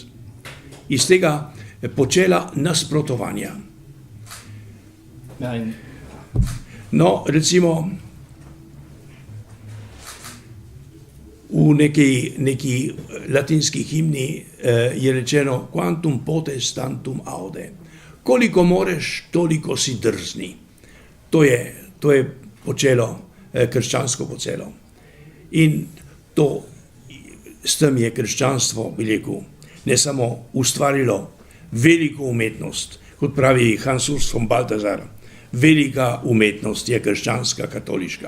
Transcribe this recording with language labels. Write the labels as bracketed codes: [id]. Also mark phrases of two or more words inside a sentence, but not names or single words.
[sl] Iz tega počela nasprotovanja. Ja, in No, recimo v neki latinski himni je rečeno [la] quantum potes tantum aude. [sl] Koliko moreš, toliko si drzni. To je počelo, krščansko počelo. In s tem je krščanstvo, bi rekel, ne samo ustvarilo veliko umetnost, kot pravi Hans Urs von Balthasar, velika umetnost je krščanska, katoliška.